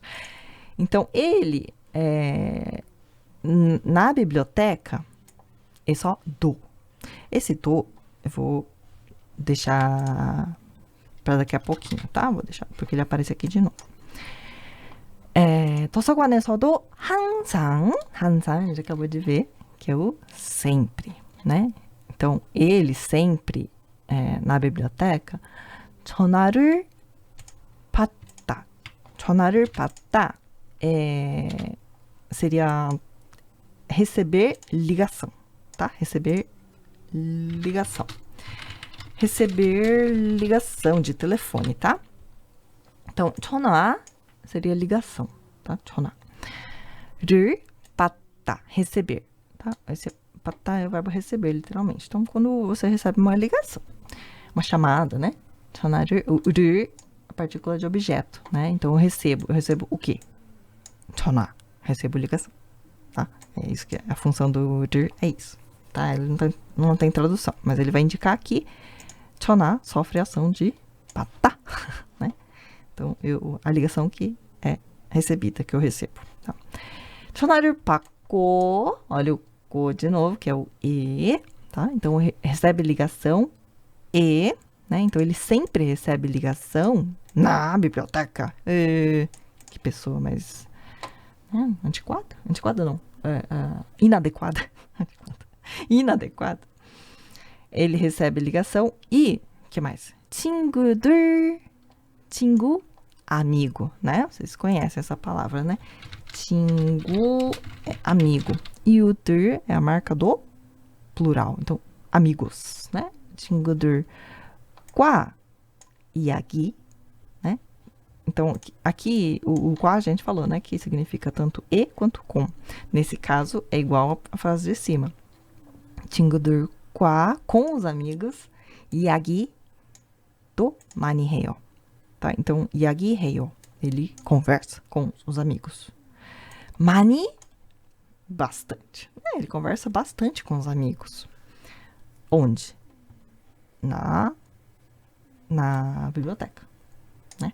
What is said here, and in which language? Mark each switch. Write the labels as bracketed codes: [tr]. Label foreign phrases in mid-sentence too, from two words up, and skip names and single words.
[pt] Então, ele, na biblioteca, é só do. Esse do, eu vou deixar para daqui a pouquinho, tá? Vou deixar, porque ele aparece aqui de novo. [ko] 도서관에서도 항상, [pt] a gente acabou de ver, que é o sempre, né? Então, ele sempre, na biblioteca, [ko] 전화를 받다. 전화를 받다 [pt] seria receber ligação, tá? Receber ligação. Receber ligação de telefone, tá? Então, 전화 seria ligação, tá? [ko] 전화를 받다, [pt] receber, tá? Esse 받다 é o verbo receber, literalmente. Então, quando você recebe uma ligação, uma chamada, né? 전화를, o 를, a partícula de objeto, né? Então, eu recebo o quê? 전화, recebo ligação, tá? É isso que é a função do 를, é isso, tá? Ele não tem tradução, mas ele vai indicar que 전화 sofre a ação de 받다, né? Então, a ligação que é recebida, que eu recebo. Tá? [ko] 전화를 받고, [pt] olha o co de novo, que é o e, tá? Então, recebe ligação e, né? Então, ele sempre recebe ligação na biblioteca. Que pessoa mais antiquada? Antiquada não. Inadequada. Inadequada. Ele recebe ligação e, que mais? [ko] 친구들, 친구, [pt] amigo, né? Vocês conhecem essa palavra, né? 친구 é amigo. E o 들 é a marca do plural. Então, amigos, né? [ko] 친구들과 이야기, [pt] né? Então, aqui o qua a gente falou, né? Que significa tanto e quanto com. Nesse caso, é igual a frase de cima. 친구들과, com os amigos, [ko] 이야기도 많이 해요. [pt] Tá? Então, 이야기해요. Ele conversa com os amigos. 많이, bastante. Ele conversa bastante com os amigos. Onde? Na biblioteca, né?